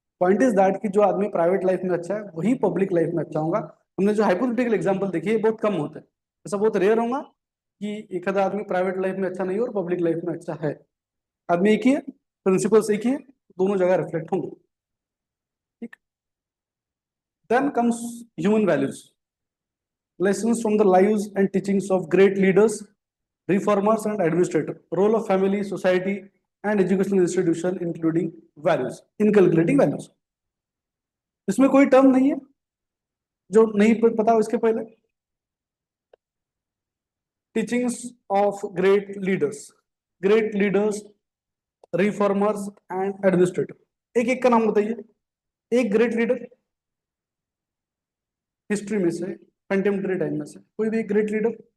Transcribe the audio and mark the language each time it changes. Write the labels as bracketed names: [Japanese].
[English] point is that [Hindi] कि जो आदमी प्राइवेट लाइफ में अच्छा है वही पब्लिक लाइफ में अच्छा होगा। हमने जो हाइपोथेटिकल एग्जांपल देखी है बहुत कम होते हैं, ऐसा बहुत रेयर होगा कि एक आधा आदमी प्राइवेट लाइफ में अच्छा नहीं है और पब्लिक लाइफ में अच्छा है। आदमी एक ही है, प्रिंसिपल्स एक ही है, दोनों जगह रिफ्लेक्ट होंगे। ठीक। [English] Then comes human values, lessons from the lives and teachings of great leaders, reformers, and administrators. Role of family, society, and educational institution, including values, inculcating values. [Hindi] इसमें कोई टर्म नहीं है जो नहीं पता हो इसके पहले। [English] Teachings of great leaders, reformers and administrator. [Hindi] एक एक का नाम बताइए। एक ग्रेट लीडर हिस्ट्री में से, कंटेम्प्रेरी टाइम में से कोई भी एक ग्रेट लीडर।